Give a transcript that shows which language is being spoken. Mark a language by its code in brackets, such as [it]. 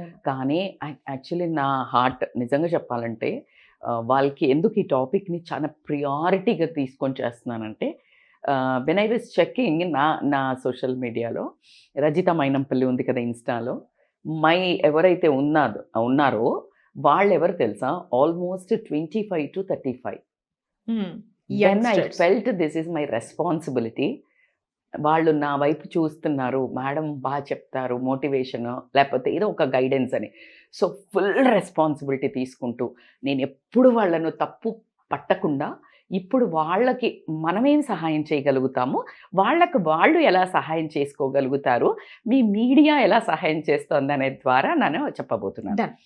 [te] కానీ యాక్చువల్లీ నా హార్ట్ నిజంగా చెప్పాలంటే వాళ్ళకి ఎందుకు ఈ టాపిక్ని చాలా ప్రియారిటీగా తీసుకొని చేస్తున్నానంటే, [en] when I was checking [te] నా సోషల్ మీడియాలో రజిత మైనంపల్లి ఉంది కదా ఇన్స్టాలో, ఎవరైతే ఉన్నారో వాళ్ళు ఎవరు తెలుసా? [en] Almost 25 to 35. Then I felt this is my responsibility. [te] వాళ్ళు నా వైపు చూస్తున్నారు, మేడం బాగా చెప్తారు, మోటివేషన్ లేకపోతే ఏదో ఒక గైడెన్స్ అని. సో ఫుల్ రెస్పాన్సిబిలిటీ తీసుకుంటూ నేను ఎప్పుడు వాళ్ళను తప్పు పట్టకుండా ఇప్పుడు వాళ్ళకి మనమేం సహాయం చేయగలుగుతాము, వాళ్ళు ఎలా సహాయం చేసుకోగలుగుతారు, మీ మీడియా ఎలా సహాయం చేస్తుంది అనే ద్వారా నేను చెప్పబోతున్నాను.